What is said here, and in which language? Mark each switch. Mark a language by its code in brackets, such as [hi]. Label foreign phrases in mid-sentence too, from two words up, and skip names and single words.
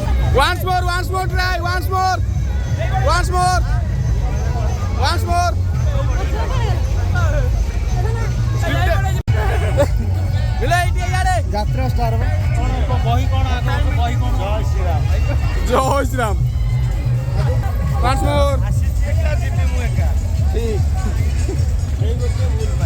[en] once more try, once more. [or] ଯାତ୍ରା ଷ୍ଟାର ବହି କ'ଣ ବହି କ'ଣ ଜୟ ଶ୍ରୀରାମ [en] once more [or] ଯିବି ମୁଁ ଏକା